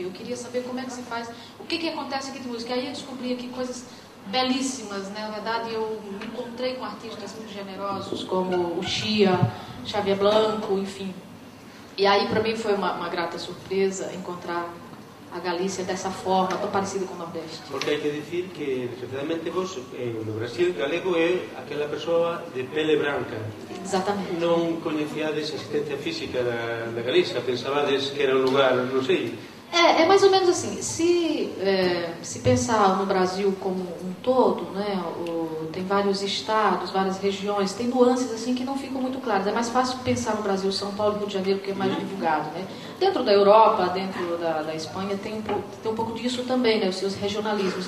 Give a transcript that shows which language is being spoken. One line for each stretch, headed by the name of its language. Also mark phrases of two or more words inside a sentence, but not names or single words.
Portuguese: Eu queria saber como é que se faz, o que acontece aqui de música. Aí eu descobri aqui coisas belíssimas, né? Na verdade eu me encontrei com artistas muito generosos como o Chia, Xavier Blanco, enfim. E aí para mim foi uma grata surpresa encontrar a Galícia dessa forma, tão parecida com o Nordeste.
Galician: Porque hai que dicir que, desgraciadamente, vos, no Brasil, galego é aquela persoa de pele branca.
Portuguese: Exatamente.
Galician: Non coñecíades a existencia física da Galicia, pensabades que era un lugar, non sei.
Portuguese: É mais ou menos assim, se pensar no Brasil como um todo, né, tem vários estados, várias regiões, tem nuances assim que não ficam muito claras. É mais fácil pensar no Brasil, São Paulo e Rio de Janeiro, que é mais divulgado, né? Dentro da Europa, dentro da Espanha, tem um pouco disso também, né, os seus regionalismos.